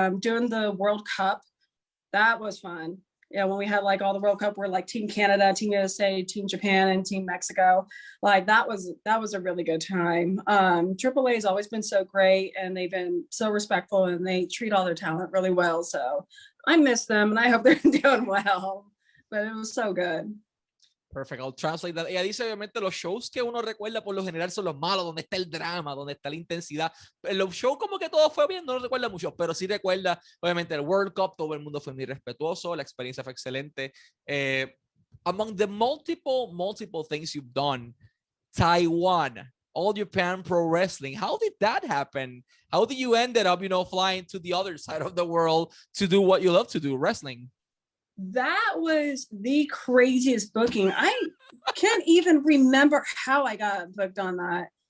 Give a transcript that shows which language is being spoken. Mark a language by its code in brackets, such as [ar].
[en] Doing the World Cup, that was fun. Yeah, when we had like all the World Cup, where like Team Canada, Team USA, Team Japan, and Team Mexico, like that was a really good time. AAA has always been so great, and they've been so respectful, and they treat all their talent really well. So I miss them, and I hope they're doing well. But it was so good. Perfect, I'll translate that. [es] Ella dice, obviamente, los shows que uno recuerda por lo general son los malos, donde está el drama, donde está la intensidad. En los shows como que todo fue bien, no lo recuerda mucho, pero sí recuerda, obviamente, el World Cup, todo el mundo fue muy respetuoso, la experiencia fue excelente. [en] Among the multiple things you've done, Taiwan, All Japan Pro Wrestling, how did that happen? How did you ended up, flying to the other side of the world to do what you love to do, wrestling? That was the craziest booking. I can't even remember how I got booked on that.